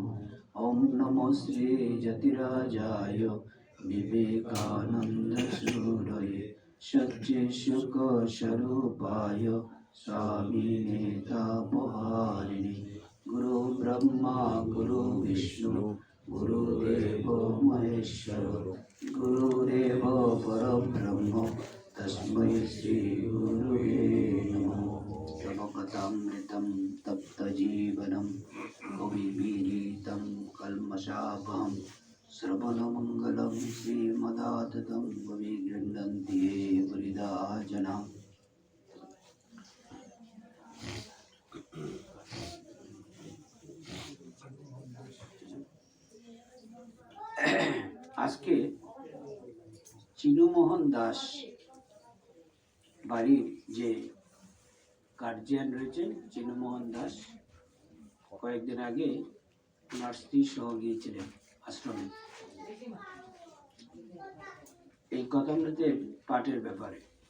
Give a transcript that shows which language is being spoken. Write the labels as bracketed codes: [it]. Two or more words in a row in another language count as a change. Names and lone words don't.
[sa] ॐ नमो श्री जतिराजाय विवेकानन्दसूरये सच्चित्सुखस्वरूपाय स्वामिने तापहारिणे गुरु ब्रह्मा गुरु विष्णु गुरुदेवो महेश्वरो गुरुदेव परब्रह्म तस्मै श्री गुरुवे नमः। तवकथामृतं तप्तजीवनं कविभिरीतं कल्मषापहं श्रवणमङ्गलं श्रीमदाततं कविगृह्णन्ति ये वृथा जनाः। [bn] আজকে চিনুমোহন দাস বাড়ির যে গার্জিয়ান রয়েছেন চিনুমোহন দাস কয়েকদিন আগে ওনার স্ত্রী সহ গিয়েছিলেন আশ্রমে এই কথামৃতের পাঠের ব্যাপারে।